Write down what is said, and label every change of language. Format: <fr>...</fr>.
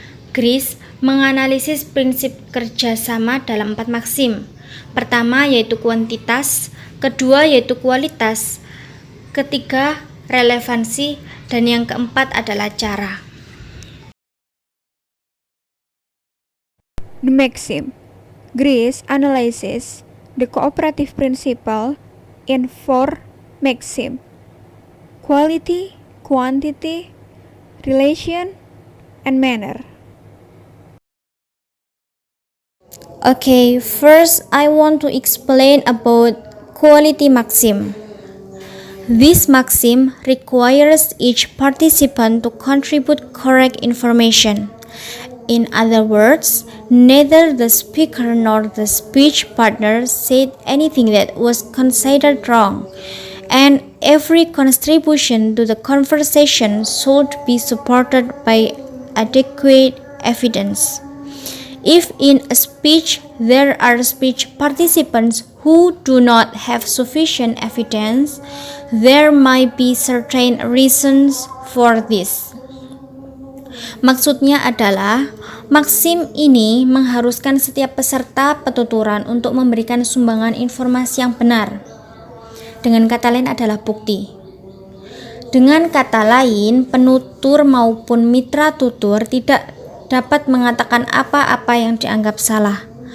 <id>Grice menganalisis prinsip kerjasama dalam 4 maksim. Pertama yaitu kuantitas, kedua yaitu kualitas, ketiga relevansi, dan yang keempat adalah cara.</id> <en>The maxim. Grice analyzes the cooperative principle in 4 maxim: quality, quantity, relation, and manner. Okay, first I want to explain about quality maxim. This maxim requires each participant to contribute correct information. In other words, neither the speaker nor the speech partner said anything that was considered wrong, and every contribution to the conversation should be supported by adequate evidence. If in a speech there are speech participants who do not have sufficient evidence, there might be certain reasons for this.</en> <id>Maksudnya adalah, maksim ini mengharuskan setiap peserta petuturan untuk memberikan sumbangan informasi yang benar. Dengan kata lain adalah bukti. Dengan kata lain, penutur maupun mitra tutur tidak dapat mengatakan apa-apa yang dianggap salah.</id>